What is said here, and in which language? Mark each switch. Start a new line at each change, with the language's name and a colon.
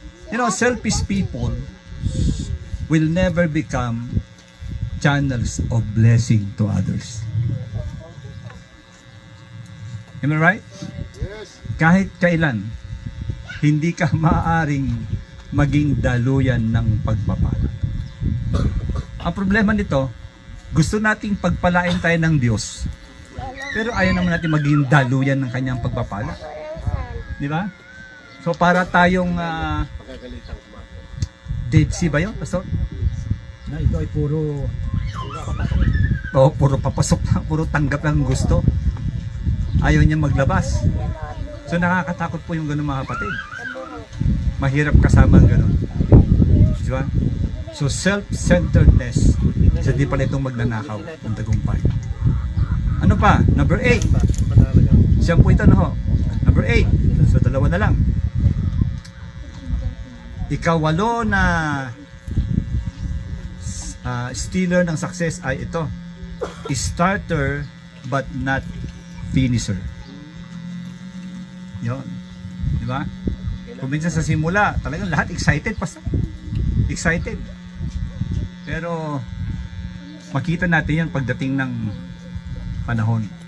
English: You know, selfish people will never become channels of blessing to others. Am I right? Yes!
Filipino: Kahit kailan, hindi ka maaaring maging daluyan ng pagpapala. Ang problema nito, gusto nating pagpalain tayo ng Diyos, pero ayaw naman natin maging daluyan ng kanyang pagpapala. Di ba? So para tayong Dead Sea ba yun, Pastor? Na ito ay puro papasok lang, puro tanggap lang gusto. Ayaw niya maglabas. So nakakatakot po yung ganun, mga kapatid. Mahirap kasama ang ganun. Di ba? So self-centeredness, isa di pala itong magnanakaw ng tagumpay. Ano pa? Number 8. Siya po ito, no? Number 8. So dalawa na lang. Ikawalo na stealer ng success ay ito.
English: Starter but not finisher.
Filipino: Yun. Di ba? Kung minsan sa simula, talagang lahat excited pa. Excited. Pero makita natin yan pagdating ng panahon.